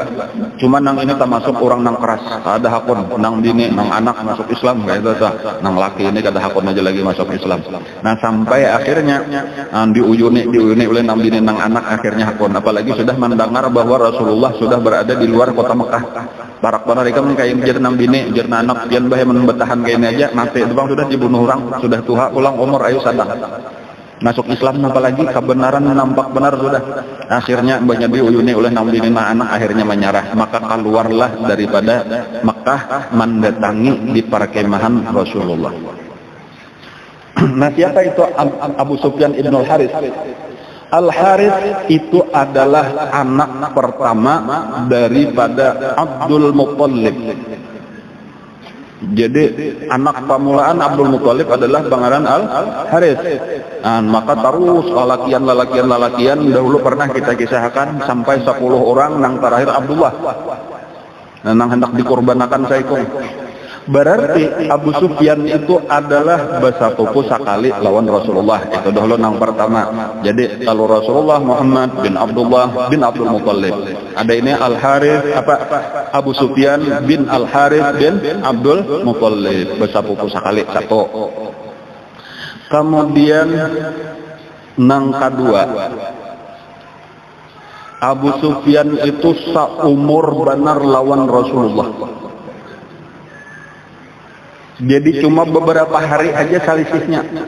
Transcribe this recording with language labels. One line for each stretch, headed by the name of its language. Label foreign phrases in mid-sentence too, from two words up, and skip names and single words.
Banjar: Cuma nang ini termasuk orang nang keras, ada hakun, nang bini, nang anak masuk Islam kayak itu. Nang laki ini kada hakun aja lagi masuk Islam. Sampai akhirnya diuyuni oleh nang bini, nang anak, akhirnya hakun.
Indonesian: Apalagi sudah mendengar bahwa Rasulullah sudah berada di luar kota Mekah.
Banjar: Barak benar ikam kayak jadi nang bini, jadi anak, pian bahe membetahan kayak ini aja, mati itu bang sudah dibunuh orang, sudah tua, ulang umur, ayo sadar.
Indonesian: Masuk Islam apalagi kebenaran nampak benar sudah. Akhirnya banyak diuyuni oleh nabi dan anak, akhirnya menyerah. Maka keluarlah daripada Mekah mendatangi di perkemahan Rasulullah. Siapa itu Abu Sufyan Ibnul Harith? Al-Harith itu adalah anak pertama daripada Abdul Muttalib.
Banjar: Jadi anak pamulaan Abdul Muttalib adalah bangaran Al-Harith. Maka terus lalakian dahulu pernah kita kisahkan sampai 10 orang nang terakhir Abdullah. Nang hendak dikorbankan saikong.
Indonesian: Berarti Abu Sufyan itu adalah bersatu sekali lawan Rasulullah. Itu dahulu nang pertama. Jadi kalau Rasulullah Muhammad bin Abdullah bin Abdul Muttalib. Ada ini Al-Harith Abu Sufyan bin Al-Harith bin Abdul Muttalib, bersatu sekali satu.
Banjar: Kemudian nang kedua, Abu Sufyan itu seumur benar lawan Rasulullah.
Indonesian: Jadi cuma beberapa hari aja selisihnya.